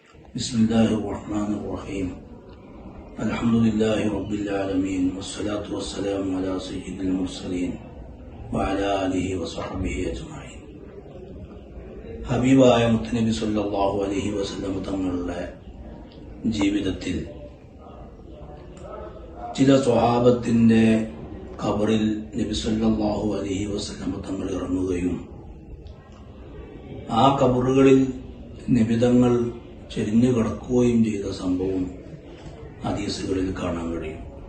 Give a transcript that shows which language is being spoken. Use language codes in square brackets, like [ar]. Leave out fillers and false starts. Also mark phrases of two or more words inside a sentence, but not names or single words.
[ar] بسم الله الرحمن الرحيم الحمد لله رب العالمين والصلاة والسلام على سيد المرسلين وعلى آله وصحبه أجمعين. [ml] ഹബീബായ മുത്തുനബി [ar] صلى الله عليه وسلم [ml] തങ്ങളുടെ ജീവിതത്തിൽ ചില സ്വഹാബത്തിന്റെ ഖബറിൽ നബി [ar] صلى الله عليه وسلم [ml] തങ്ങൾ ഇറങ്ങുകയും ആ ഖബറുകളിൽ നിബിതങ്ങൾ ചെരിഞ്ഞു കിടക്കുകയും ചെയ്ത സംഭവം ഹദീസുകളിൽ കാണാൻ കഴിയും.